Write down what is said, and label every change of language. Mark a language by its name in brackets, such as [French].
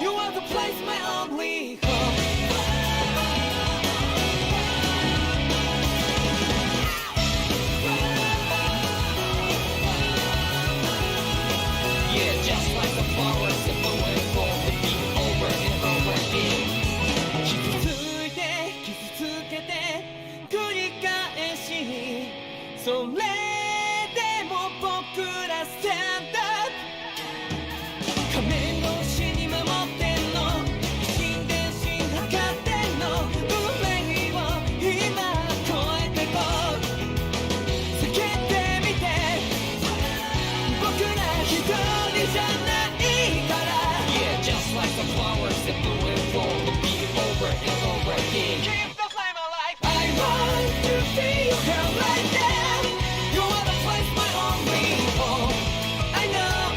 [English] You are the place, my only home. Yeah, just like the flowers that blow and fall, repeat over and over again. [Japanese] 傷ついて傷つけて繰り返し、それでも僕らスタンドアップ。仮面越しに守ってんの、一心伝心測ってんの、運命を今超えてこう。叫んでみて、僕ら一人じゃないから。 [English] Yeah, just like the flowers that bloom and fall, repeat over and over again. Keep the flame alive. I want to feel your hair right now. You are the place, my only home. I know.